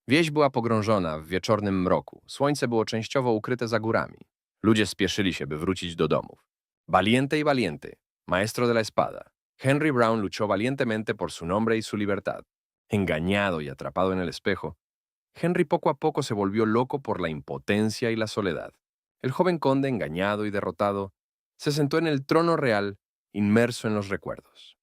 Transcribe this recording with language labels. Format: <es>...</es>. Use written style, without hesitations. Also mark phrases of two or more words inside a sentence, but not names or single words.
<pl>Wieś była pogrążona w wieczornym mroku. Słońce było częściowo ukryte za górami. Ludzie spieszyli się, by wrócić do domów.</pl> <es>Valiente y valiente, maestro de la espada. Henry Brown luchó valientemente por su nombre y su libertad. Engañado y atrapado en el espejo, Henry poco a poco se volvió loco por la impotencia y la soledad. El joven conde, engañado y derrotado, se sentó en el trono real, inmerso en los recuerdos.</es>